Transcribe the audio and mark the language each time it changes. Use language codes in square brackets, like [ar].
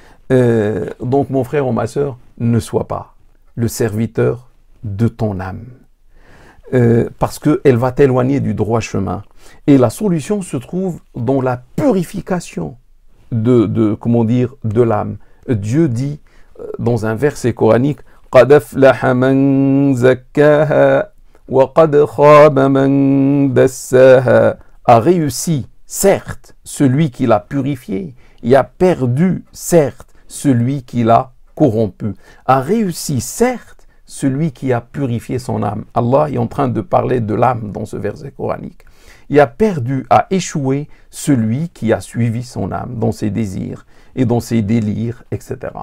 [fr] Donc mon frère ou ma sœur, ne sois pas le serviteur de ton âme. Parce qu'elle va t'éloigner du droit chemin. Et la solution se trouve dans la purification de l'âme. Dieu dit dans un verset coranique, [ar] قَدْ أَفْلَحَ مَنْ زَكَّاهَا وَقَدْ خَابَ مَنْ دَسَّاهَا. [fr] A réussi, certes, celui qui l'a purifié, et a perdu, certes, celui qui l'a corrompu. A réussi, certes, celui qui a purifié son âme. Allah est en train de parler de l'âme dans ce verset coranique. Il a perdu, a échoué celui qui a suivi son âme dans ses désirs et dans ses délires, etc.